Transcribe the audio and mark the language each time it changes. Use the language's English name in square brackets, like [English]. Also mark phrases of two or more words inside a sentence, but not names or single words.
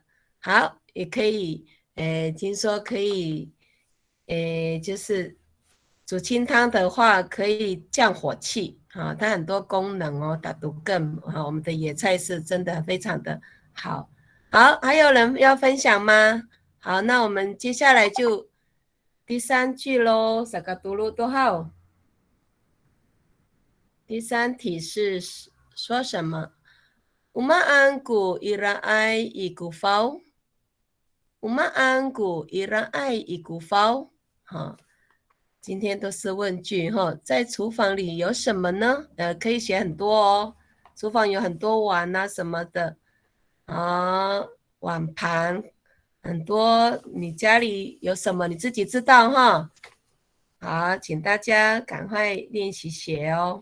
[Chinese] 好，也可以，听说可以，就是煮清汤的话可以降火气啊，它很多功能哦，大都更啊，我们的野菜是真的非常的好。好，还有人要分享吗？好，那我们接下来就第3句咯，萨嘎嘟噜多好。第3题是说什么 [Amis] ？Umaan ku iraay ikufaw。Umaan ku iraay ikufaw。 [Chinese] 好，今天都是问句哈，在厨房里有什么呢？可以写很多哦。厨房有很多碗啊什么的啊，碗盘很多。你家里有什么你自己知道哈？好，请大家赶快练习写哦。